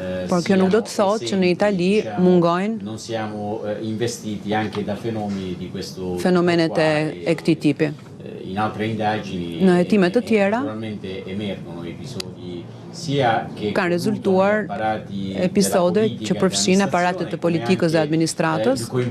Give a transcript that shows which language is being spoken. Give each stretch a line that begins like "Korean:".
Albanian: Por kjo nuk do të thotë që në Itali mungojnë
Italian: non siamo investiti anche da fenomeni di questo
Albanian: fenomenet e këtij tipi.
Italian: In altre indagini
Albanian: në hetime të tjera
Italian: naturalmente emergono episodi sia che
Albanian: kanë rezultuar episode që përfshin aparatet të politikës dhe administratës,